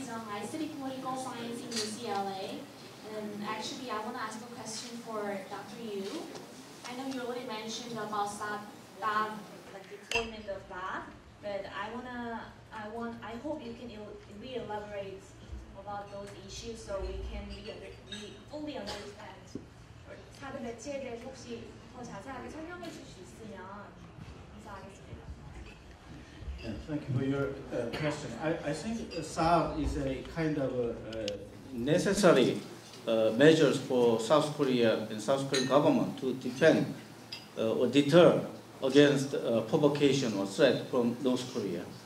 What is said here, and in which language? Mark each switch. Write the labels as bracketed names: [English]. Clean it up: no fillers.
[English] I study political science in UCLA, and actually I want to ask a question for Dr. Yu. I know you already mentioned about that, like deployment of that, but I hope you can elaborate about those issues so we fully understand. [Korean] 사드 배치에 대해서 혹시 더 자세하게 설명해 주실 수 있으면 감사하겠습니다. [English] Yeah, thank you for your question. I think SAD is a kind of necessary measures for South Korea and South Korean government to defend or deter against provocation or threat from North Korea.